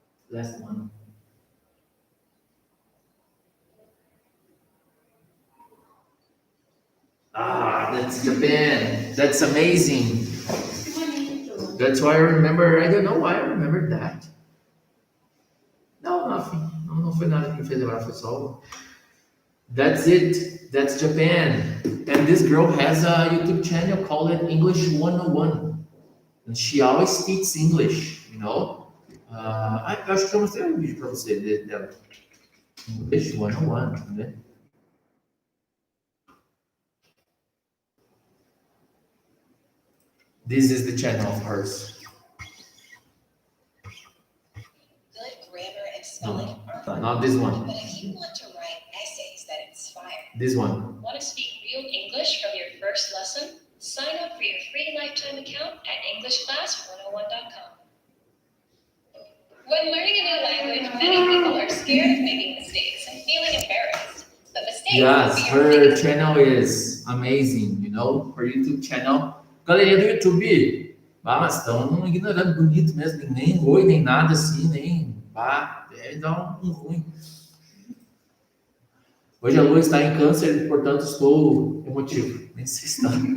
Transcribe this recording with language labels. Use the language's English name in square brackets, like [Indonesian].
[English] Last one. That's Japan. That's amazing. That's why I remember. I don't know why I remembered that. No, nothing. [Portuguese] Não foi nada que me fez lembrar, foi só. [English] That's it. That's Japan. And this girl has a YouTube channel called English 101. And she always speaks English, you know? [Portuguese] Acho que eu mostrei um vídeo para você dela. [English] English 101, [Portuguese] né? [English] This is the channel of hers. Good grammar and spelling are fun. Not this one. But if you want to write essays that inspire, This one. Want to speak real English from your first lesson? Sign up for your free lifetime account at EnglishClass101.com. When learning a new language, many people are scared of making mistakes and feeling embarrassed. But mistakes Yes, will be your her biggest channel is amazing, you know? Her YouTube channel. [Portuguese] Galerinha do YouTube, mas estão ignorando bonito mesmo, nem oi, nem nada assim, nem dá um ruim. Hoje a lua está em câncer, portanto estou emotivo. Nem sei se está.